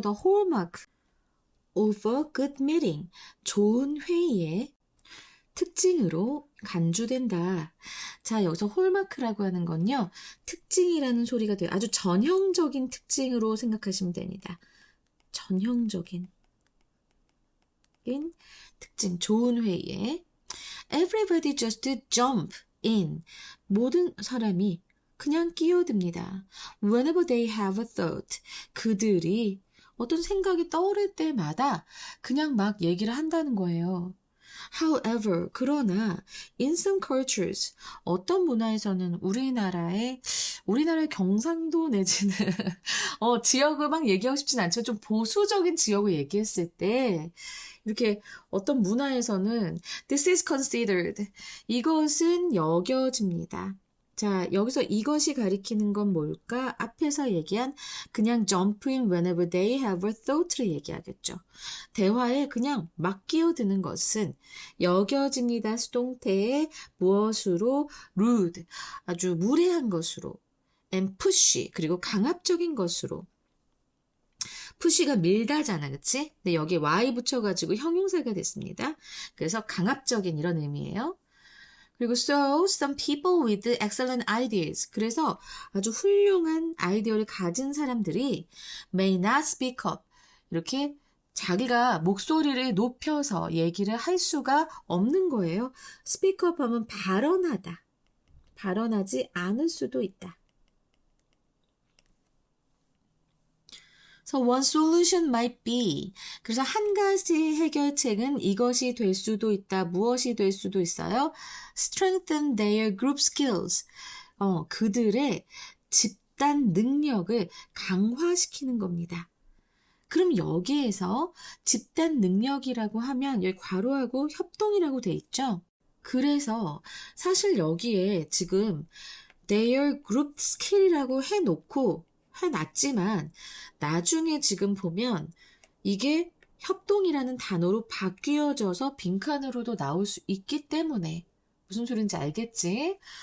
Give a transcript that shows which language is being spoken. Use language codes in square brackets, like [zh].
[en] The hallmark of a good meeting. [ko] 좋은 회의의 특징으로 간주된다. 자, 여기서 홀마크라고 하는 건요. 특징이라는 소리가 돼요. 아주 전형적인 특징으로 생각하시면 됩니다. 전형적인 특징, 좋은 회의에 [en] everybody just jump in. [ko] 모든 사람이 그냥 끼어듭니다. [en] Whenever they have a thought. [ko] 그들이 어떤 생각이 떠오를 때마다 그냥 막 얘기를 한다는 거예요. [en] However, [ko] 그러나 [en] in some cultures, [ko] 어떤 문화에서는 우리나라의 경상도 내지는 지역을 막 얘기하고 싶진 않지만 좀 보수적인 지역을 얘기했을 때 이렇게 어떤 문화에서는 [en] this is considered, [ko] 이것은 여겨집니다. 자, 여기서 이것이 가리키는 건 뭘까? 앞에서 얘기한 그냥 [en] jump in whenever they have a thought [ko] 를 얘기하겠죠. 대화에 그냥 막 끼어드는 것은 여겨집니다. 수동태에 무엇으로? rude, 아주 무례한 것으로. [en] and pushy, [ko] 그리고 강압적인 것으로. pushy가 밀다잖아, 그치? 근데 여기에 y 붙여가지고 형용사가 됐습니다. 그래서 강압적인 이런 의미예요. 그리고 [en] so some people with excellent ideas. [ko] 그래서 아주 훌륭한 아이디어를 가진 사람들이 [en] may not speak up. [ko] 이렇게 자기가 목소리를 높여서 얘기를 할 수가 없는 거예요. [en] speak up [ko] 하면 발언하다. 발언하지 않을 수도 있다. [en] So one solution might be. [ko] 그래서 한 가지 해결책은 이것이 될 수도 있다. 무엇이 될 수도 있어요. [en] Strengthen their group skills. [ko] 그들의 집단 능력을 강화시키는 겁니다. 그럼 여기에서 집단 능력이라고 하면 여기 괄호하고 협동이라고 돼 있죠. 그래서 사실 여기에 지금 [en] their group skill [ko] 이라고 해놨지만 나중에 지금 보면 이게 협동이라는 단어로 바뀌어져서 빈칸으로도 나올 수 있기 때문에 무슨 소린지 알겠지?